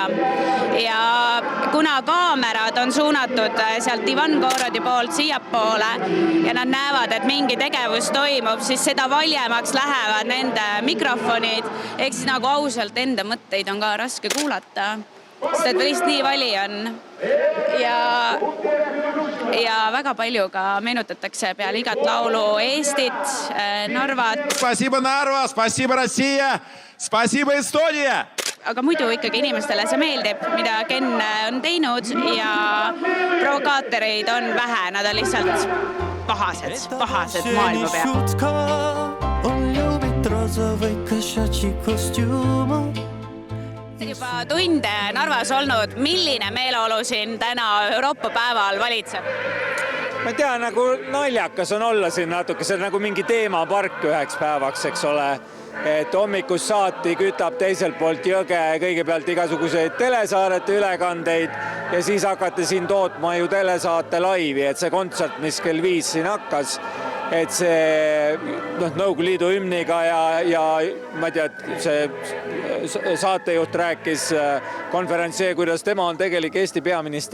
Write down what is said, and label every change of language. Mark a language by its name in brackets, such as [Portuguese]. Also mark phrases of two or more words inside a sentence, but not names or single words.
[Estonian] Ja kuna kaamerad on suunatud sealt Ivan Gorodi poolt siiapoole ja nad näevad, et mingi tegevus toimub, siis seda valjemaks lähevad nende mikrofonid, ehk siis nagu ausalt enda mõtteid on ka raske kuulata, sest et lihtsalt nii vali on. Ja väga palju ka meenutatakse peale igat laulu Eestit, Narvat. [Russian] Спасибо, Narva, спасибо, Россия, спасибо, Estonia! [Estonian] Aga muidu ikkagi inimestele see meeldib, mida Ken on teinud ja provokaatoreid on vähe, nad on lihtsalt pahased maailma peal. [Russian] Он любит розовый кошачий костюм. [Estonian] Juba tunde Narvas olnud, milline meeleolu siin täna Euroopa päeval valitseb? Ma tean, nagu naljakas on olla siin natuke, see on nagu mingi teemapark üheks päevaks, eks ole, et hommikus saati kütab teiselt poolt jõge kõigepealt igasuguseid telesaarete ülekandeid ja siis hakati siin tootma ju telesaate laivi, et see kontsert, mis kell 5 siin hakkas, et see Nõukogude Liidu hümniga ja ma ei tea, see saatejuht rääkis konverentsi, kuidas tema on tegelik Eesti peaminister.